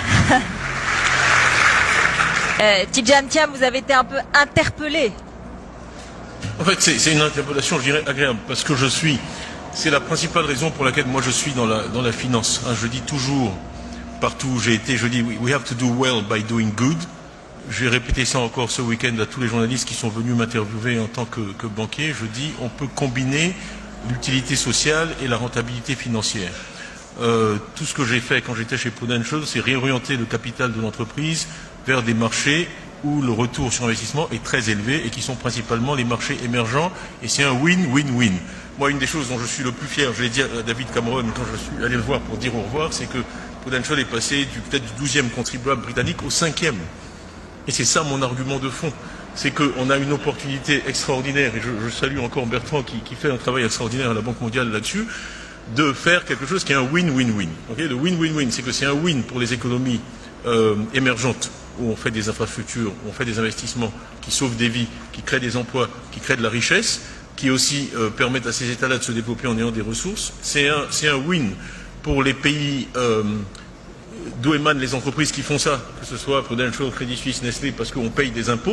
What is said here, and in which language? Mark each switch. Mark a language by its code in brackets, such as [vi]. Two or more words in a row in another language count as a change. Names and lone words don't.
[fr] Tidjane Thiam, vous avez été un peu interpellé. En fait, c'est une interpellation, je dirais, agréable, parce que c'est la principale raison pour laquelle moi je suis dans la finance. Je dis toujours, partout où j'ai été, je dis [en] we have to do well by doing good. [fr] J'ai répété ça encore ce week-end à tous les journalistes qui sont venus m'interviewer en tant que banquier. Je dis on peut combiner l'utilité sociale et la rentabilité financière. Tout ce que j'ai fait quand j'étais chez Prudential, c'est réorienter le capital de l'entreprise vers des marchés où le retour sur investissement est très élevé et qui sont principalement les marchés émergents. Et c'est un win-win-win. Moi, une des choses dont je suis le plus fier, je l'ai dit à David Cameron quand je suis allé le voir pour dire au revoir, c'est que Prudential est passé peut-être du 12e contribuable britannique au 5e. Et c'est ça mon argument de fond. C'est qu'on a une opportunité extraordinaire, et je salue encore Bertrand qui fait un travail extraordinaire à la Banque mondiale là-dessus, de faire quelque chose qui est un win-win-win. Okay, le win-win-win, c'est que c'est un win pour les économies émergentes, où on fait des infrastructures, où on fait des investissements qui sauvent des vies, qui créent des emplois, qui créent de la richesse, qui aussi permettent à ces États-là de se développer en ayant des ressources. C'est un win pour les pays d'où émanent les entreprises qui font ça, que ce soit Prudential, Credit Suisse, Nestlé, parce qu'on paye des impôts.